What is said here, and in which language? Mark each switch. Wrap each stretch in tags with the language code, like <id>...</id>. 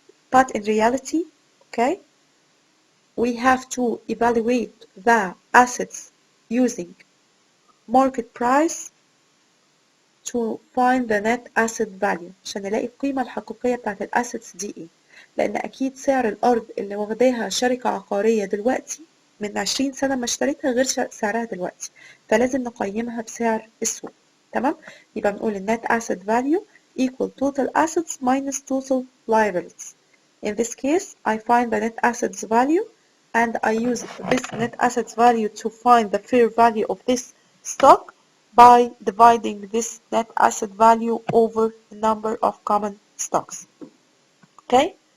<en>But in reality, okay, we have to evaluate the assets using market price to find the net asset value</en> <ar>عشان نلاقي القيمة الحقيقية بتاعت الأسيتس دي ايه. لأن أكيد سعر الأرض اللي واخداها شركة عقارية دلوقتي من 20 سنة ما اشتريتها غير سعرها دلوقتي، فلازم نقيمها بسعر السوق. تمام. يبقى بنقول النت</ar> <en>asset value equal total assets minus total liabilities. In this case, I find the net assets value and I use this net assets value to find the fair value of this stock by dividing this net asset value over the number of common stocks. Okay?</en>